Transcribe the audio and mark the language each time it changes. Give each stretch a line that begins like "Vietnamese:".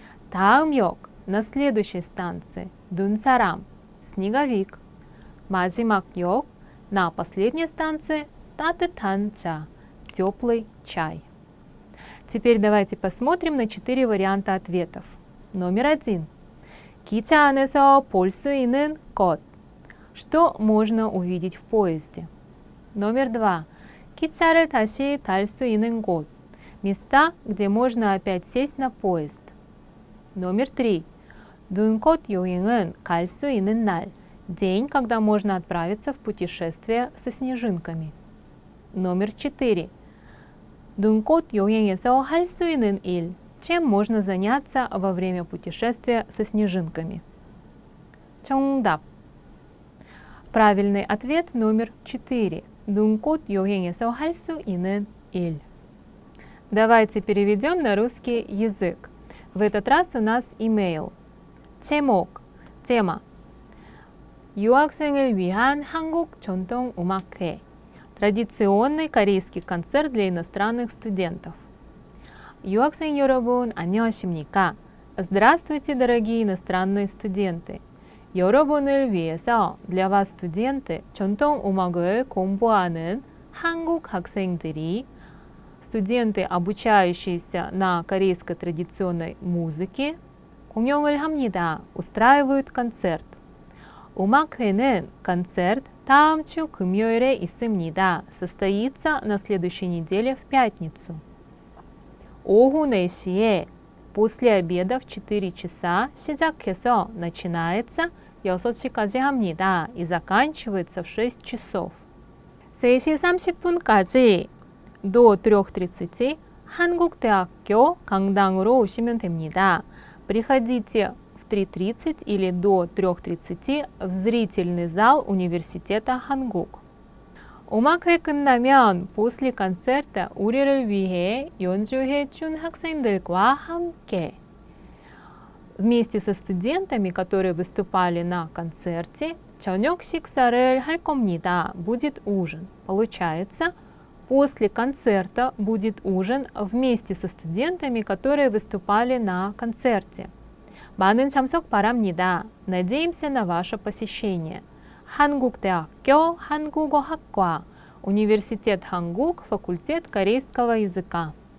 Korean: 다음 역.
Russian: На следующей станции
Korean: 눈사람,
Russian: снеговик.
Korean: 마지막 역.
Russian: На последней станции
Korean: 따뜻한 차,
Russian: теплый чай. Теперь давайте посмотрим на 4 варианта ответов. Номер 1.
Korean: 기차 안에서 볼 수 있는 것.
Russian: Что можно увидеть в поезде? Номер 2.
Korean: 기차를 다시 탈 수 있는 곳.
Russian: Места, где можно опять сесть на поезд. Номер 3.
Korean: 눈꽃 여행은 갈 수 있는 날.
Russian: День, когда можно отправиться в путешествие со снежинками. Номер 4.
Korean: 눈꽃 여행에서 할 수 있는 일.
Russian: Чем можно заняться во время путешествия со снежинками?
Korean: 정답.
Russian: Правильный ответ номер 4.
Korean: 눈꽃 여행에서 할 수 있는 일.
Russian: Давайте переведем на русский язык. В этот раз у нас имейл.
Korean: 제목,
Russian: тема.
Korean: 유학생을 위한 한국 전통 음악회.
Russian: Традиционный корейский концерт для иностранных студентов.
Korean: 유학생 여러분, 안녕하십니까?
Russian: Здравствуйте, дорогие иностранные студенты!
Korean: 여러분을 위해서
Russian: для вас, студенты,
Korean: 전통 음악을 공부하는 한국 학생들이
Russian: студенты, обучающиеся на корейской традиционной музыке,
Korean: 공연을 합니다.
Russian: устраивают концерт.
Korean: 음악회는
Russian: концерт
Korean: 다음 주 금요일에 있습니다.
Russian: состоится на следующей неделе в пятницу.
Korean: 오후 4시에
Russian: после обеда в 4 часа
Korean: 시작해서
Russian: начинается
Korean: 6시까지 합니다.
Russian: и заканчивается в 6 часов.
Korean: 3시 30분까지
Russian: до 3:30
Korean: 한국대학교 강당으로 오시면 됩니다.
Russian: приходите в 3:30 или до 3:30 в зрительный зал университета 한국.
Korean: 음악회 끝나면
Russian: после концерта
Korean: 우리를 위해 연주해 준 학생들과 함께
Russian: вместе со студентами, которые выступали на концерте,
Korean: 저녁 식사를 할 겁니다.
Russian: будет ужин. Получается, после концерта будет ужин вместе со студентами, которые выступали на концерте.
Korean: 많은 참석 바랍니다.
Russian: надеемся на ваше посещение.
Korean: 한국대학교 한국어학과,
Russian: университет 한국, факультет корейского языка.